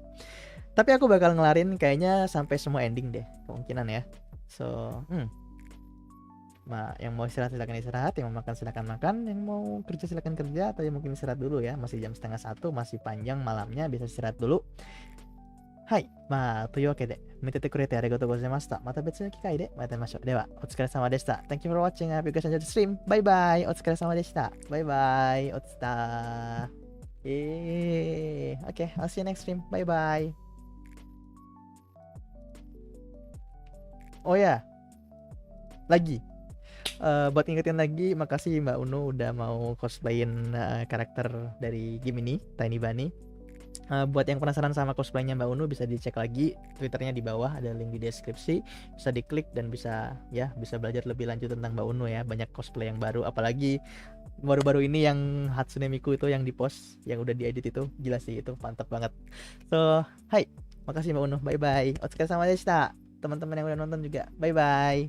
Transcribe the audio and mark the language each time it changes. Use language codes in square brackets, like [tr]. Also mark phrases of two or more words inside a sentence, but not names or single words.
[id] Tapi aku bakal ngelarin kayaknya sampai semua ending deh, kemungkinan ya. So, yang mau istirahat silakan istirahat, yang mau makan silakan makan, yang mau kerja silakan kerja, atau yang mungkin istirahat dulu ya, masih jam 12:30, masih panjang malamnya, bisa istirahat dulu. Hai, [ja] to いうわけで見ててくれてありがとうございました。また別の機会でまた会いましょう。では、お疲れ様でした。 [en] Thank you for watching. I hope you guys enjoyed the stream. Bye bye. [ja] お疲れ様でした。 [en] Bye bye. おつた。Okay, I'll see you next stream. Bye bye. [id] Oh ya, lagi. Buat ingetin lagi, makasih Mbak Unu udah mau cosplayin karakter dari game ini, Tiny Bunny. Buat yang penasaran sama cosplaynya Mbak Unu, bisa dicek lagi Twitternya di bawah, ada link di deskripsi, bisa diklik dan bisa belajar lebih lanjut tentang Mbak Unu ya. Banyak cosplay yang baru, apalagi baru-baru ini yang Hatsune Miku itu yang di post, yang udah diedit itu, gila sih, itu mantap banget. So, hai, makasih Mbak Unu, [en] bye bye. [ja] お疲れでした. [id] Teman-teman yang udah nonton juga, [en] bye bye.